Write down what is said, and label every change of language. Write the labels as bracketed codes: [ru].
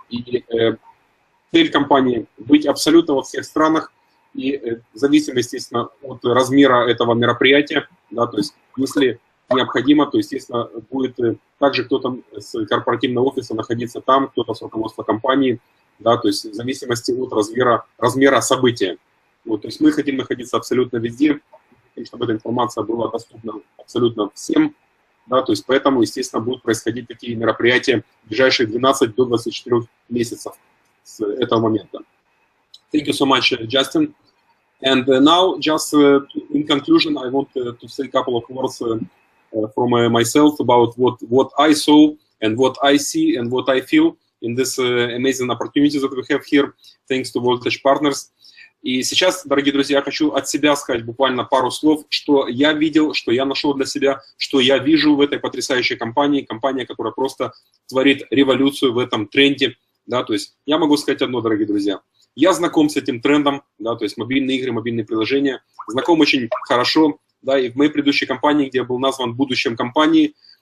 [ru] И цель компании – быть абсолютно во всех странах, и в зависимости, естественно, от размера этого мероприятия, да, то есть если необходимо, то, естественно, будет также кто-то с корпоративного офиса находиться там, кто-то с руководства компании, да, то есть в зависимости от размера события. Вот, то есть мы хотим находиться абсолютно везде, чтобы эта информация была доступна абсолютно всем, да, то есть поэтому, естественно, будут происходить такие мероприятия в ближайшие 12 до 24 месяцев с этого момента. [en] Thank you so much, Justin. And now, just in conclusion, I want to say a couple of words from myself about what I saw and what I see and what I feel in this amazing opportunity that we have here, thanks to Voltage Partners. [ru] И сейчас, дорогие друзья, я хочу от себя сказать буквально пару слов, что я видел, что я нашел для себя, что я вижу в этой потрясающей компании, компания, которая просто творит революцию в этом тренде, да, то есть я могу сказать одно, дорогие друзья, я знаком с этим трендом, да, то есть мобильные игры, мобильные приложения, знаком очень хорошо, да, и в моей предыдущей компании, где я был назван будущим компании,